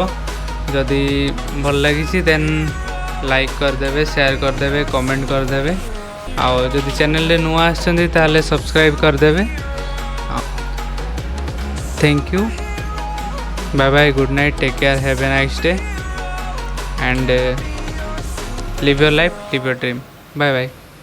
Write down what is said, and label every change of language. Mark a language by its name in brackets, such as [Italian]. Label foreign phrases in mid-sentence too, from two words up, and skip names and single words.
[Odia] ଯଦି ଭଲ ଲାଗିଛି [English] then like [Odia] କରିଦେବେ, ସେୟାର କରିଦେବେ, କମେଣ୍ଟ କରିଦେବେ। ଆଉ ଯଦି ଚ୍ୟାନେଲରେ ନୂଆ ଆସିଛନ୍ତି ତାହେଲେ ସବସ୍କ୍ରାଇବ୍ କରିଦେବେ। [English] Thank you, bye bye, good night, take care, have a nice day and live your life, live your dream. Bye bye.